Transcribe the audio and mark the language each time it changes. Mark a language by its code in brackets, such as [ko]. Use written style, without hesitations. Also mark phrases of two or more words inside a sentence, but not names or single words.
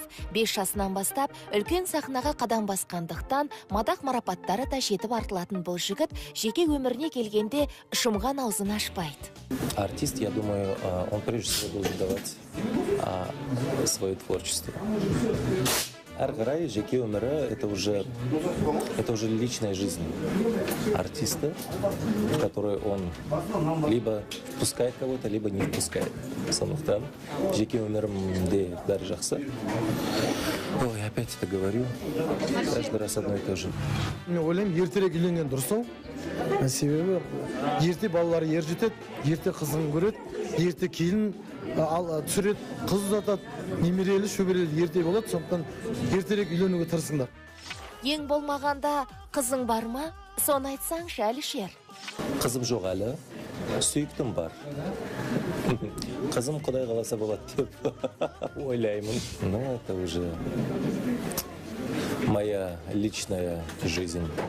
[kk] 5 жасынан бастап үлкен сахнаға қадам басқандықтан мадақ марапаттары да жетіп артылатын бұл жігіт жеке өміріне келгенде шумған аузын ашпайды. [ru] Артист, я думаю, он прежде всего должен давать свое творчество. [kk] Әрі қарай жеке өмірі [ru] это уже личная жизнь артиста, в которой он либо впускает кого-то, либо не впускает. [kk] Сондықтан жеке өмірімде бәрі жақсы. Ой, [ru] опять это говорю. Каждый раз одно и то же. [kk] Мен ойлаймын, ертерек үйленген дұрыс. Себебі ерте балалар ер жетеді, ерте қызын көреді, ерте келін түсіреді, қыз ұзатады, немерелі, шөберелі ерте болады, сондықтан ертерек үйленуге тырысыңдар. Ең болмағанда қызың бар ма? Соны айтсаңшы, Әлішер. Қызым жоқ әлі, сүйіктім бар. Қызым Құдай қаласа болады деп ойлаймын. [ru] Но это уже моя личная жизнь.